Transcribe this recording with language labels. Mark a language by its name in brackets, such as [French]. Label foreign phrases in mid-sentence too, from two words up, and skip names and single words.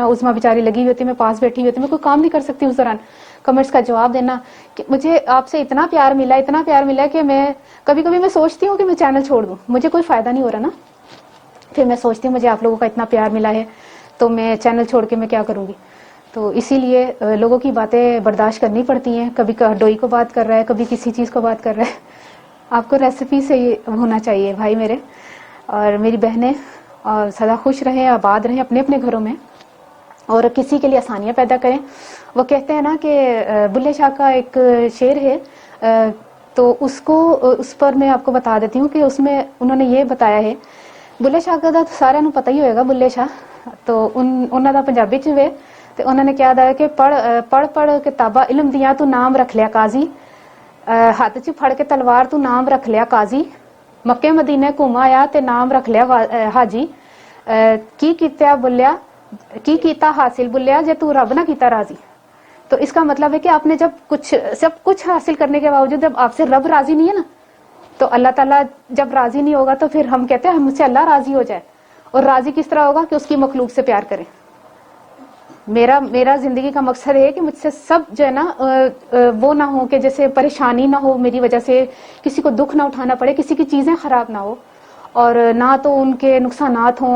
[Urdu] اسما بےچاری لگی ہوئی ہوتی، میں پاس بیٹھی ہوئی ہوتی، میں کوئی کام نہیں کر سکتی اس دوران، کمنٹس کا جواب دینا کہ مجھے آپ سے اتنا پیار ملا کہ میں کبھی کبھی میں سوچتی ہوں کہ میں چینل چھوڑ دوں، مجھے کوئی فائدہ نہیں ہو رہا نا. پھر میں سوچتی ہوں مجھے آپ لوگوں کا اتنا پیار ملا ہے، تو میں چینل چھوڑ کے میں کیا کروں گی. تو اسی لیے لوگوں کی باتیں برداشت کرنی پڑتی ہیں. کبھی ڈوئی کو بات کر رہا ہے, کبھی کسی چیز کو بات کر رہا ہے. آپ کو ریسیپی سے یہ ہونا چاہیے بھائی میرے اور میری بہنیں, اور سدا خوش رہیں, آباد رہیں اپنے اپنے گھروں میں, اور کسی کے لیے آسانیاں پیدا کریں. وہ کہتے ہیں نا کہ بلے شاہ کا ایک شعر ہے, تو اس پر میں آپ کو بتا دیتی ہوں کہ اس میں انہوں نے یہ بتایا ہے. [Punjabi] بلے شاہ کا سارا نو پتہ ہی ہوئے گا. بلے شاہ تو انہوں دا پنجابی چ ہوئے تے انہوں نے کیا دایا کہ پڑھ پڑھ کتاباں علم دیاں تو نام رکھ لیا قاضی, ہاتھ چ پھڑ کے تلوار تو نام رکھ لیا قاضی, مکے مدینے گھوم آیا تے نام رکھ لیا حاجی, کی کیتا بلیا کی کیتا حاصل بلیا جے تو رب نہ کیتا راضی. [Urdu] تو اس کا مطلب ہے کہ آپ نے سب کچھ حاصل کرنے کے باوجود جب آپ سے رب راضی نہیں ہے نا, تو اللہ تعالیٰ جب راضی نہیں ہوگا تو پھر ہم کہتے ہیں مجھ سے اللہ راضی ہو جائے. اور راضی کس طرح ہوگا کہ اس کی مخلوق سے پیار کریں. میرا زندگی کا مقصد ہے کہ مجھ سے سب جو ہے نا وہ نہ ہو کہ جیسے پریشانی نہ ہو میری وجہ سے, کسی کو دکھ نہ اٹھانا پڑے, کسی کی چیزیں خراب نہ ہو, اور نہ تو ان کے نقصانات ہوں.